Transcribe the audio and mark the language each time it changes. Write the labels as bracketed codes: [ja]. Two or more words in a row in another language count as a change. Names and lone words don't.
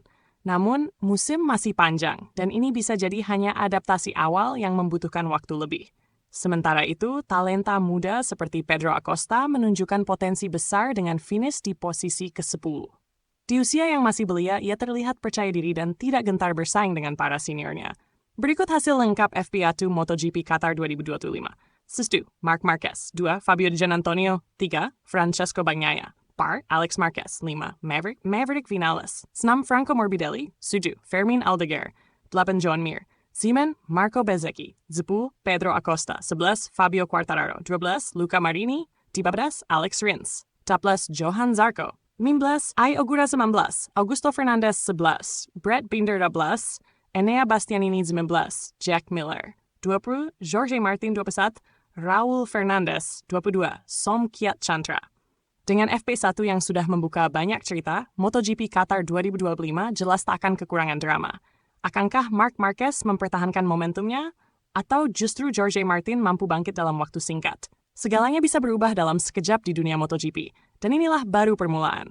[id] Namun, musim masih panjang, dan ini bisa jadi hanya adaptasi awal yang membutuhkan waktu lebih. Sementara itu, talenta muda seperti Pedro Acosta menunjukkan potensi besar dengan finish di posisi ke-10. Di usia yang masih belia, ia terlihat percaya diri dan tidak gentar bersaing dengan para seniornya. Berikut hasil lengkap FP1 MotoGP Qatar 2025. 1. Marc Marquez. 2. Fabio Di Giannantonio. 3. Francesco Bagnaia. Par. Alex Marquez. 5. Maverick Vinales. 6. Franco Morbidelli. 7. Fermin Aldeguer. 8. Joan Mir. 9. Marco Bezzecchi. 10. Pedro Acosta. 11. Fabio Quartararo. 12. Luca Marini. 13. Alex Rins. 14. Johan Zarco. 15. Ai Ogura 19. Augusto Fernandez 11. Brett Binder 12. Enea Bastianini 19. Jack Miller. 20. Jorge Martin 21. Raul Fernandez 22. Som Kiat Chantra. Dengan FP1 yang sudah membuka banyak cerita, MotoGP Qatar 2025 jelas tak akan kekurangan drama. Akankah Marc Marquez mempertahankan momentumnya? Atau justru Jorge Martin mampu bangkit dalam waktu singkat? Segalanya bisa berubah dalam sekejap di dunia MotoGP. Dan inilah baru permulaan.